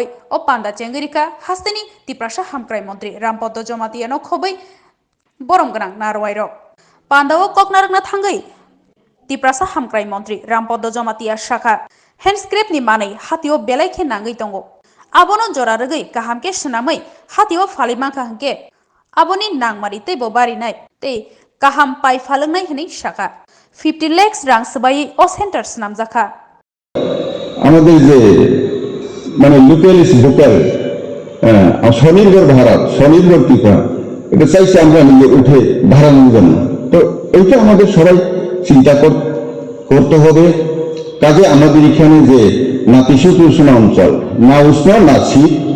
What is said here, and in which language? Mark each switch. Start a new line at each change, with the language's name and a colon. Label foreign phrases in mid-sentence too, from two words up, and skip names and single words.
Kok Borok: O Panda Chengirika hastani tiprasa hamkrai Montri Rampodo Jamatia no khobai boromgrang narwairok Panda o koknarakna thangai Tiprasa hamkrai Montri Rampodo Jamatia Shaka handscrape ni manai hatio belaikhe nangai tongo abono jora rogoi kahamke swnamai hatio phalimangkha hangke aboni nangmari tei bo bari nai tei kaham pai phalangnai hini Shaka 50 lakhs rang sbai o center snamjakha
Bangla: আমাদের যে মানে
English: local is vocal
Bangla: স্বনির্ভর ভারত স্বনির্ভর টিকা এটা চাইছে আমরা নিজে উঠে দাঁড়ানোর জন্য তো এইটা আমাদের সবাই চিন্তা করতে হবে কাজে আমাদের এখানে যে নাতিশীতোষ্ণ অঞ্চল না উষ্ণ না শীত